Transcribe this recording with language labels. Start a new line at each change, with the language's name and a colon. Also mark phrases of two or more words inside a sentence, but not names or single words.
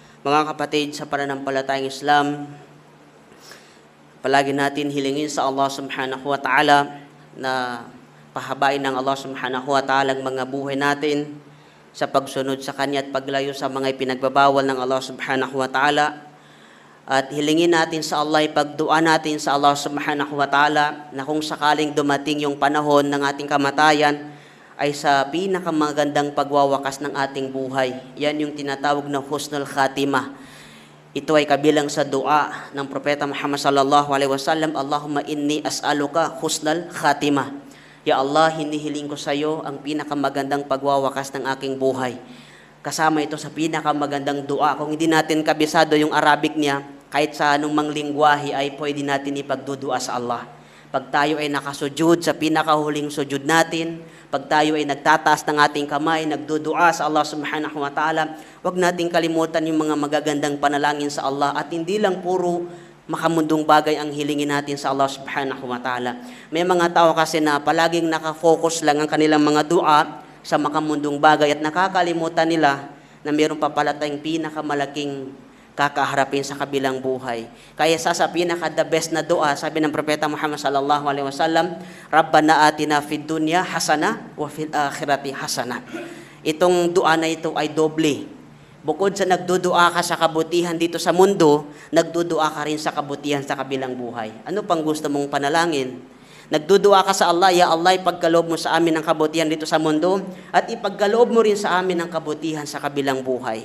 Filipino: Mga kapatid, sa pananampalatayang Islam, palagi natin hilingin sa Allah
Arabic: سبحانه وتعالى
Filipino: na pahabain ng Allah
Arabic: سبحانه وتعالى
Filipino: ang mga buhay natin sa pagsunod sa Kanya at paglayo sa mga ipinagbabawal ng Allah
Arabic: سبحانه وتعالى.
Filipino: At hilingin natin sa Allah, ipagdua natin sa Allah
Arabic: سبحانه وتعالى
Filipino: na kung sakaling dumating yung panahon ng ating kamatayan, ay sa pinakamagandang pagwawakas ng ating buhay. Yan yung tinatawag na
Arabic: حسن الخاتمة.
Filipino: Ito ay kabilang sa dua ng Propeta Muhammad
Arabic: صلى الله عليه وسلم, اللهم إني أسألك حسن الخاتمة.
Filipino: Ya Allah, hinihiling ko sa iyo ang pinakamagandang pagwawakas ng aking buhay. Kasama ito sa pinakamagandang dua. Kung hindi natin kabisado yung Arabic niya, kahit sa anong mang lingwahe ay pwede natin ipagdudua sa Allah. Pag tayo ay nakasujud sa pinakahuling sujud natin, pag tayo ay nagtataas ng ating kamay, nagdudua sa Allah
Arabic: سبحانه وتعالى,
Filipino: huwag nating kalimutan yung mga magagandang panalangin sa Allah at hindi lang puro makamundong bagay ang hilingin natin sa Allah
Arabic: سبحانه وتعالى.
Filipino: May mga tao kasi na palaging nakafocus lang ang kanilang mga dua sa makamundong bagay at nakakalimutan nila na mayroon pa pala tayong pinakamalaking kakaharapin sa kabilang buhay. Kaya sa pinaka-
English: the best
Filipino: na dua, sabi ng Propeta Muhammad
Arabic: صلى الله عليه وسلم, ربنا آتنا في الدنيا حسنة وفي الآخرة حسنة.
Filipino: Itong dua na ito ay doble. Bukod sa nagdudua ka sa kabutihan dito sa mundo, nagdudua ka rin sa kabutihan sa kabilang buhay. Ano pang gusto mong panalangin? Nagdudua ka sa Allah, Ya Allah, ipagkaloob mo sa amin ang kabutihan dito sa mundo at ipagkaloob mo rin sa amin ang kabutihan sa kabilang buhay.